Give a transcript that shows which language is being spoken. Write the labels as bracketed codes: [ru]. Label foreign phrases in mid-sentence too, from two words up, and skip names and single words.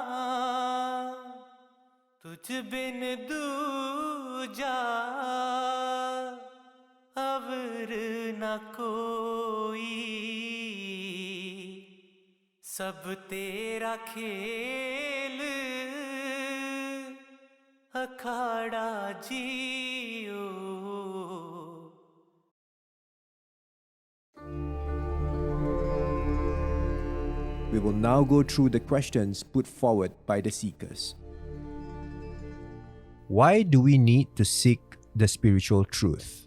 [pa] तुझ बिन दूजा अवर न कोई सब तेरा खेल अखाड़ा जियो. [en] We will now go through the questions put forward by the seekers. Why do we need to seek the spiritual truth?